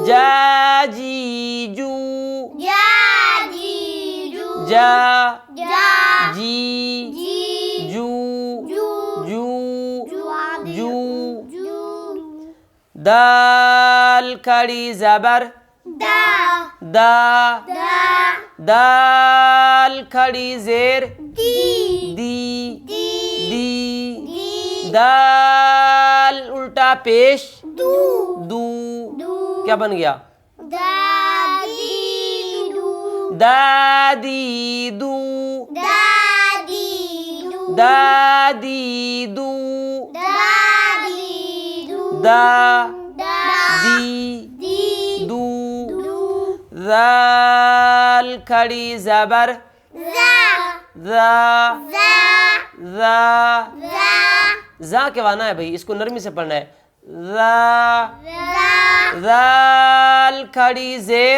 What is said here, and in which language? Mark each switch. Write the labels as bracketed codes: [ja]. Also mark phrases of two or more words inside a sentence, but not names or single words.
[ur] جا جی جو جا جی جو جا جا جی جی جو جو جو جو جو دال کھڑی زبر دا دا دا دال کھڑی زیر دی دی دی دی دی دال الٹا پیش دو دو دو کیا بن گیا دا دی دو دادی دو دا دی دو دادی دو دا دی دو دا دا دی دی دو دو ذال کھڑی زبر زا ذا زا ذا زا ذا کے معنی ہے بھائی، اس کو نرمی سے پڑھنا ہے ذا زا ذال کھڑی زیر